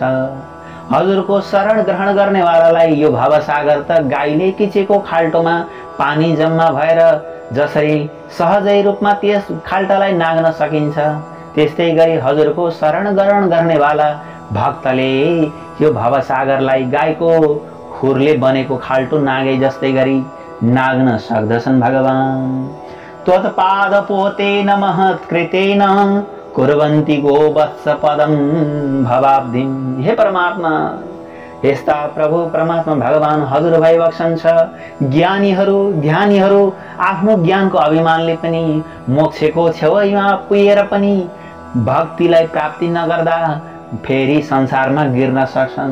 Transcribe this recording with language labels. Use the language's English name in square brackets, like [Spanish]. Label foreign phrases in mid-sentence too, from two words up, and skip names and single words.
[Nepali] हजुरको शरण ग्रहण गर्नेवालालाई यो भवसागर त गाईले किचेको खाल्टोमा पानी जम्मा भएर जसरी सहजै रूपमा त्यस खाल्टालाई नाग्न सकिन्छ, त्यस्तै गरी हजुरको शरण ग्रहण गर्नेवाला भक्तले यो भवसागरलाई गाईको खुरले बनेको खाल्टो नागे जस्तै गरी नाग्न सक्दछन्। [Sanskrit] भगवान त्वत्पाद पोतेन महत्कृतेन कुर्वन्ति गोवत्स पदम भवाब्धिम। [Nepali] हे परमात्मा, यस्ता प्रभु परमात्मा भगवान हजुर भइबक्सन छ। ज्ञानीहरू ध्यानीहरू आफ्नो ज्ञानको अभिमानले पनि मोक्षको छेउमा पुगेर पनि भक्तिलाई प्राप्ति नगर्दा फेरि संसारमा गिर्न सक्छन्।